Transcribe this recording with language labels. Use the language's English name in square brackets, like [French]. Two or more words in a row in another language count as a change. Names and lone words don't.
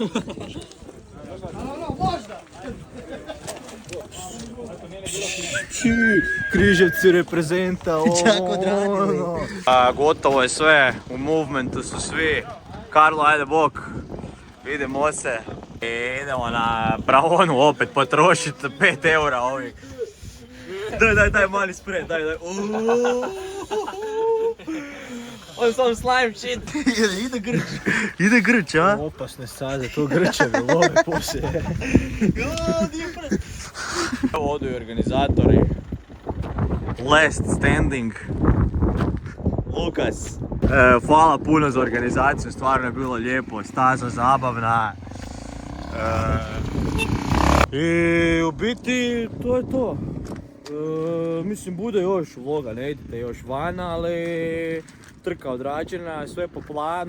[Croatian] Križevci reprezenta, gotovo je sve, u movementu su svi. Karlo, ajde bok, vidimo se. I idemo na Braonu opet potrošiti 5 eura ovih. Daj mali spray, daj. [English] On some slime shit. [Croatian] Ide grč, a? Opasne staze, to grčevi love poslije. Evo odu i organizatori. [English] Last standing. [Croatian] Lukas. Hvala puno za organizaciju, stvarno je bilo lijepo, staza zabavna. I u biti to je to. Mislim bude još vloga, ne idete još van, ali trka odrađena, sve po planu.